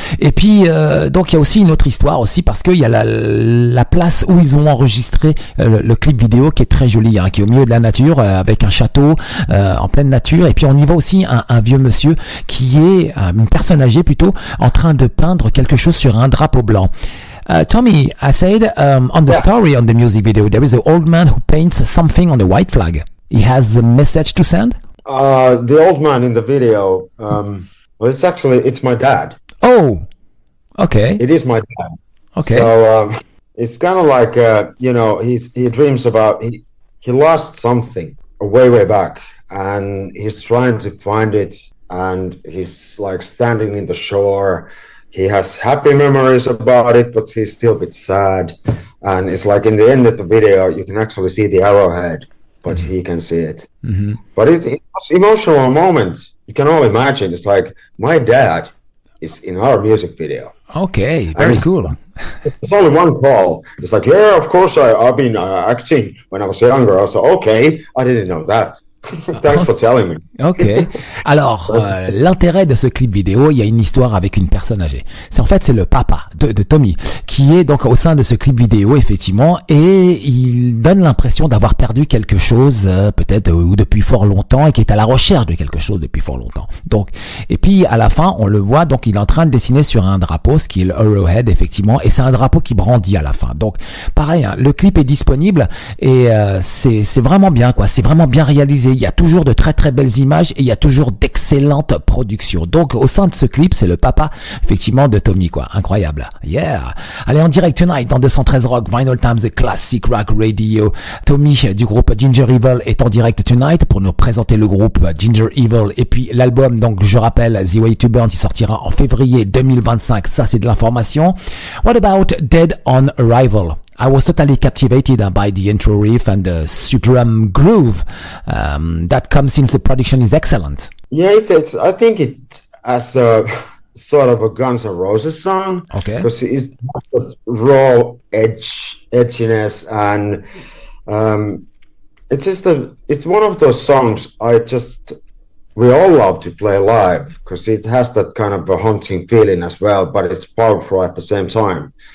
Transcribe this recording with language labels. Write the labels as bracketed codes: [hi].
[fr] Et puis donc il y a aussi une autre histoire aussi, parce qu'il y a la place où ils ont enregistré le clip vidéo qui est très joli, hein, qui est au milieu de la nature, avec un château en pleine nature, et puis on y voit aussi un vieux monsieur qui est une personne âgée plutôt, en train de peindre quelque chose sur un drapeau blanc. [en] Tomi, I said on the story on the music video, there is an old man who paints something on the white flag. He has a message to send? The old man in the video, well, it's my dad. Oh, okay. It is my dad. Okay. So it's kind of like, you know, he dreams about, he lost something way back, and he's trying to find it, and he's like standing in the shore. He has happy memories about it, but he's still a bit sad. And it's like in the end of the video, you can actually see the arrowhead, but he can see it. Mm-hmm. But it's emotional moment. You can all imagine. It's like my dad is in our music video. Okay, very cool. It's only one call. It's like, yeah, of course I've been acting when I was younger. I was like, okay, I didn't know that. Thanks for telling me. Ok. [fr] Alors, l'intérêt de ce clip vidéo, il y a une histoire avec une personne âgée. C'est le papa de Tomi, qui est donc au sein de ce clip vidéo, effectivement, et il donne l'impression d'avoir perdu quelque chose, peut-être ou depuis fort longtemps, et qui est à la recherche de quelque chose depuis fort longtemps. Donc, et puis à la fin, on le voit, donc il est en train de dessiner sur un drapeau, ce qui est le Arrowhead, effectivement, et c'est un drapeau qui brandit à la fin. Donc, pareil, hein, le clip est disponible et c'est vraiment bien, quoi. C'est vraiment bien réalisé. Il y a toujours de très très belles images et il y a toujours d'excellentes productions. Donc au sein de ce clip, c'est le papa effectivement de Tomi, quoi. Incroyable. Yeah. Allez, en direct tonight dans 213 Rock, Vinylestimes, the Classic Rock Radio. Tomi du groupe Ginger Evil est en direct tonight pour nous présenter le groupe Ginger Evil, et puis l'album, donc je rappelle, The Way to Burn, qui sortira en février 2025. Ça, c'est de l'information. [en] What about Dead on Arrival? I was totally captivated by the intro riff and the drum groove that comes since the production is excellent. Yeah, it's I think it as a sort of a Guns N' Roses song. Okay. Because it's that raw edginess, and it's one of those songs we all love to play live, because it has that kind of a haunting feeling as well, but it's powerful at the same time.